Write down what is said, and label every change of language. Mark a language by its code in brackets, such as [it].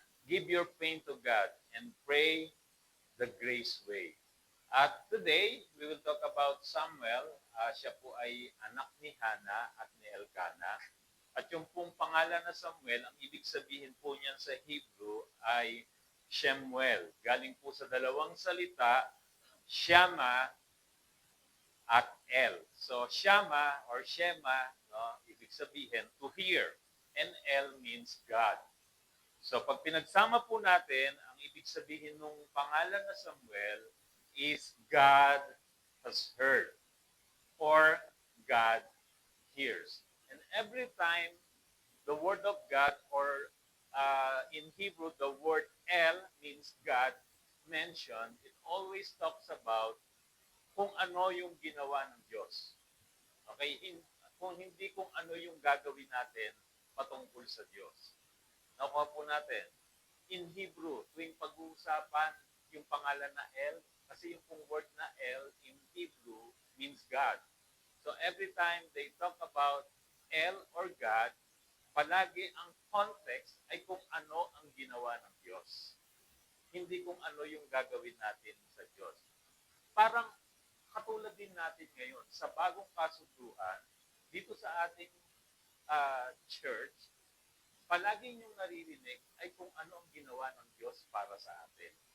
[en] Give your pain to God and pray the grace way. At today, we will talk about Samuel. [tl] Siya po ay anak ni Hannah at ni Elkanah. At yung pong pangalan na Samuel, ang ibig sabihin po niyan sa Hebrew ay Shemuel. Galing po sa dalawang salita, Shama at El. So, Shama or Shema, no, ibig sabihin [en] to hear. And El means God. So, [tl] pag pinagsama po natin, ang ibig sabihin ng pangalan na [en] Samuel is God has heard or God hears. And every time the word of God or in Hebrew, the word El means God mentioned, it always talks about [tl] kung ano yung ginawa ng Diyos. [en] Okay? [tl] Kung hindi kung ano yung gagawin natin patungkol sa Diyos. Nakuha po natin. [en] In Hebrew, [tl] tuwing pag-uusapan yung pangalan na El, Kasi yung pong word na El [en] in Hebrew means God. So every time they talk about El or God, [tl] palagi ang context ay kung ano ang ginawa ng Diyos. Hindi kung ano yung gagawin natin sa Diyos. Parang katulad din natin ngayon sa bagong kasunduan, dito sa ating church, palagi yung naririnig ay kung ano ang ginawa ng Diyos para sa atin.